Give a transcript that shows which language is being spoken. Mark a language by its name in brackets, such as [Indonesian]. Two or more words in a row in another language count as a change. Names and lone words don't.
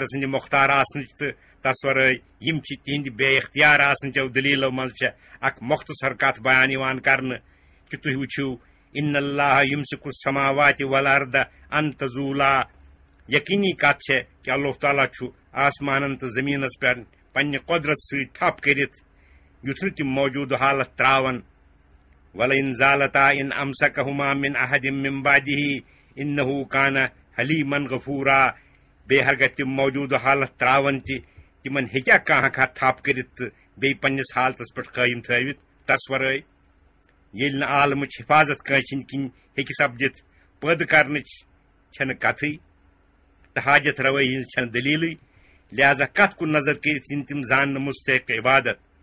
[Kashmiri] سٕنٛدِ مختار آسنٕچ تہٕ تس ورٲے یم چھِ تہنٛدِ بے اختیار آسنٕچو دلیٖلو منٛز چھےٚ اکھ مختصر کتھ بیان یِوان کرنہٕ کہ تُہۍ وٕچھِو [Arabic] ان اللہ یمسک السماوات والارض ان تزولا [Kashmiri] یقینی کتھ چھےٚ کہ اللہ تعالیٰ چھُ آسمانن تہٕ زمینس پٮ۪ٹھ پننہِ قۄدرت سۭتۍ تھپ کٔرِتھ یُتھ نہٕ تِم موجوٗدٕ حالت تراون [Arabic] ولئن زالتا ان امسکہما من احد من بعدہ انہ کان حلیما غفورا [Kashmiri] بیٚیہِ ہرگاہ تِم موجوٗدٕ حالت تراون تہِ تِمن ہیٚکیٛاہ کانٛہہ تھپ کٔرِتھ تہٕ بیٚیہِ پننِس حالتس پٮ۪ٹھ قٲیِم تھٲوِتھ تس ورٲے ییٚلہِ نہٕ عالمٕچ حفاظت کٲنٛسہِ ہٕنٛدۍ کِنۍ ہیٚکہِ سپدِتھ پٲدٕ کرنٕچ چھنہٕ کتھٕے تہٕ حاجت روٲیی ہٕنٛز چھنہٕ دلیٖلٕے لہذا کتھ کُن نظر کٔرِتھ یِن تِم زاننہٕ مستحق عبادت